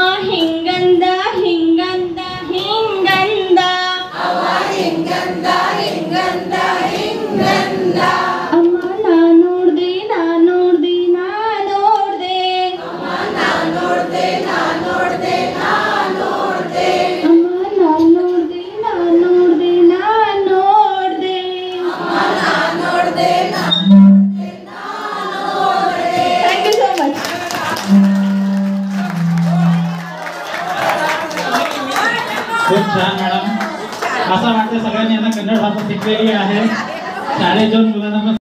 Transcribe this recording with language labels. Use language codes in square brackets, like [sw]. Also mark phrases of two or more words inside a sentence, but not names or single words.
[kn] ಹಿಂಗಂದ ಹಿಂಗಂದ ಹಿಂಗಂದ ಅವ ಹಿಂಗಂದ ಹಿಂಗಂದ ಹಿಂಗಂದ ಅಮ್ಮ ನಾ ನೋಡ್ದೆ ನಾ ನೋಡ್ದೆ ನಾ ನೋಡ್ದೆ ಅಮ್ಮ ನಾ ನೋಡ್ದೆ ನಾ ನೋಡ್ದೆ ನಾ ನೋಡ್ದೆ ಅಮ್ಮ ನಾ ನೋಡ್ದೆ ನಾ ನೋಡ್ದೆ ನಾ ನೋಡ್ದೆ ಅಮ್ಮ ನಾ ನೋಡ್ದೆ ನಾ ನೋಡ್ದೆ ನಾ ನೋಡ್ದೆ [en] thank you so much [mr] खूप छान मॅडम. असं वाटतं सगळ्यांनी यांना कन्नड भाषा शिकलेली आहे. शाळेत जाऊन मुलांना